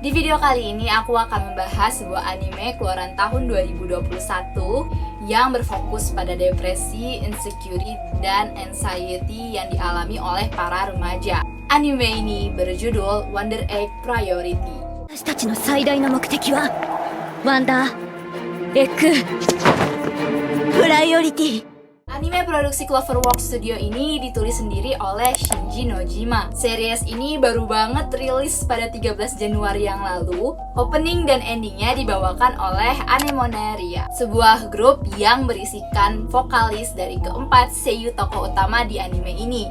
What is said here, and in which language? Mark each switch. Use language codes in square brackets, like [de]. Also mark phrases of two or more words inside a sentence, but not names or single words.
[id] video kali ini aku akan membahas sebuah anime keluaran tahun 2021 yang berfokus pada depresi, insecurity, dan anxiety yang dialami oleh para remaja. Anime ini berjudul Wonder Egg Priority. [ja] 私たちの最大の目的はワンダーエッグプライオリティ。 [id] Anime produksi Cloverworks Studio ini ditulis sendiri oleh Shinji Nojima. Series ini baru banget rilis pada 13 Januari yang lalu. Opening dan endingnya dibawakan oleh Anemoneria, sebuah grup yang berisikan vokalis dari keempat seiyuu tokoh utama di anime ini.